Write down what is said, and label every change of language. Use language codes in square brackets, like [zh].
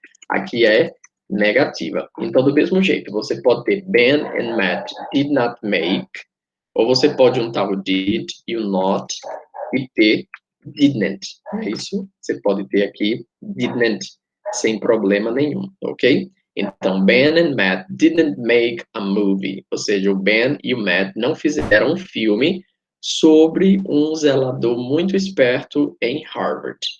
[pt] Aqui é negativa. Então, do mesmo jeito, você pode ter [en] Ben and Matt did not make, [pt] ou você pode juntar o did e o not e ter didn't. É isso? Você pode ter aqui didn't sem problema nenhum, ok? Então, [en] Ben and Matt didn't make a movie. [pt] Ou seja, o Ben e o Matt não fizeram um filme sobre um zelador muito esperto em Harvard.